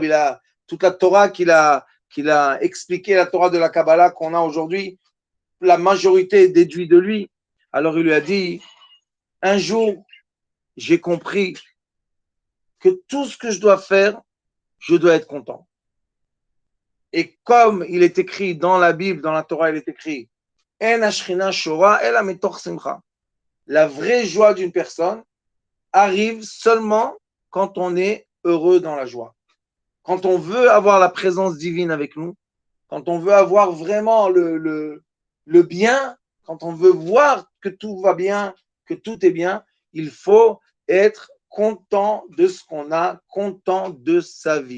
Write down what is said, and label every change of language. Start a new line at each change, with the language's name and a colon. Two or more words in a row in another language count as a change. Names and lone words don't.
French: Il a toute la Torah qu'il a expliqué, la Torah de la Kabbalah qu'on a aujourd'hui, la majorité déduit de lui. Alors il lui a dit, un jour, j'ai compris que tout ce que je dois faire, je dois être content. Et comme il est écrit dans la Bible, dans la Torah, il est écrit,
Hebrew: אין השכינה שורה אלא מתוך שמחה.
French: La vraie joie d'une personne arrive seulement quand on est heureux dans la joie. Quand on veut avoir la présence divine avec nous, quand on veut avoir vraiment le bien, quand on veut voir que tout va bien, que tout est bien, il faut être content de ce qu'on a, content de sa vie.